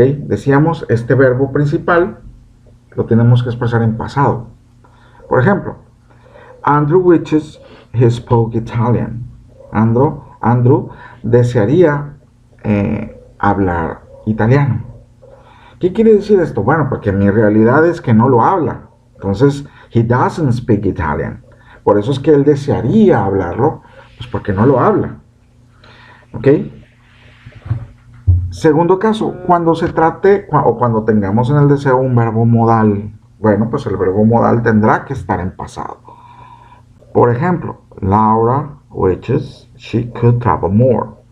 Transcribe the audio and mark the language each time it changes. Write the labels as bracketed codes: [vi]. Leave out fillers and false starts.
[es] Decíamos, este verbo principal lo tenemos que expresar en pasado. Por ejemplo, [en] Andrew wishes he spoke Italian. [es] Andrew desearía hablar italiano. ¿Qué quiere decir esto? Bueno, porque mi realidad es que no lo habla. Entonces, [en] he doesn't speak Italian. [es] Por eso es que él desearía hablarlo, pues porque no lo habla. ¿Ok? Segundo caso, cuando se trate o cuando tengamos en el deseo un verbo modal. Bueno, pues el verbo modal tendrá que estar en pasado. Por ejemplo, [en] Laura wishes she could travel more.